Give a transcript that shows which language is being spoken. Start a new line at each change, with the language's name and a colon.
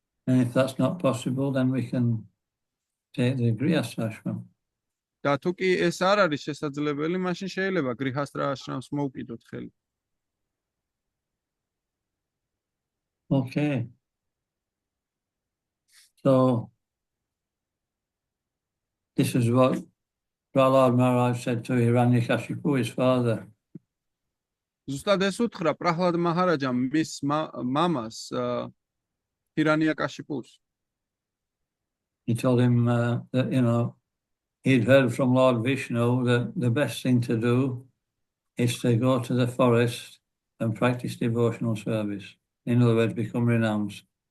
English: And if that's not possible, then we can take the Grihastha ashram.
Georgian: და თუ კი ეს არ არის შესაძლებელი, მაშინ შეიძლება გრიჰასტრა აშრამს მოუკიდოთ ხელი.
English: Okay. So this is what Prahlad Maharaj said to Hiranyakashipu, his father.
Georgian: ზუსტად ეს უთხრა პრაჰლად მაჰარაჯამ მის მამას ჰირანიაკაშიპუს.
English: He told him that, you know, he'd heard from Lord Vishnu that the best thing to do is to go to the forest and practice devotional service. In other words, become renounced.